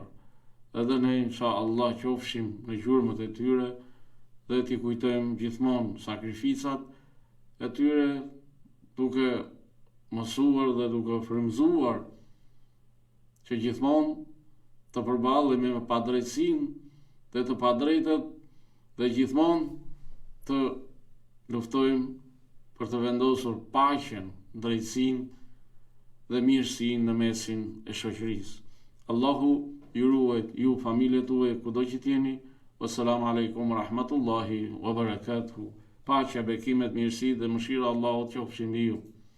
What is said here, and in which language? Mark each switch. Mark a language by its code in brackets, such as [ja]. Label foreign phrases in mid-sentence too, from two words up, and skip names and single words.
[sq] Edhe ne inshallah qofshim në gjurmët e tyre dhe t'i kujtojmë gjithmonë sakrificat e tyre, duke mësuar dhe duke frymëzuar që gjithmonë të përballemi me padrejtësinë dhe të padrejtët dhe gjithmonë të luftojmë për të vendosur paqen, drejtësinë dhe mirësinë në mesin e shoqërisë. Allahu ju ruajt, ju familjet tuaja kudo që jeni. [ar] والسلام عليكم رحمة الله وبركاته. [sq] Paqja, bekimet, mirësi dhe mëshira e Allahut qofshin me ju.